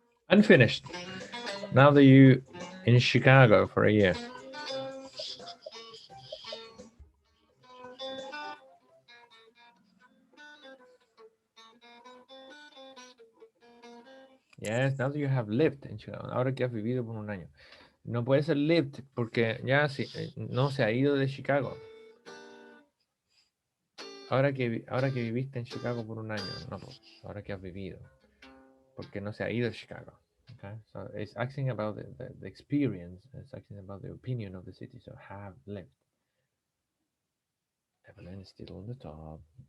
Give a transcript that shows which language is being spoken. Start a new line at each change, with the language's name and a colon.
English: Unfinished. Now that you in Chicago for a year. Yes, now that you have lived in Chicago.
Spanish: Ahora que has vivido por un año. No puede ser lived porque ya no se ha ido de Chicago. Ahora que viviste en Chicago por un año. No, ahora que has vivido. Porque no se ha ido de Chicago.
English: Okay, so it's asking about the experience. It's asking about the opinion of the city. So have lived. Evelyn is still on the top.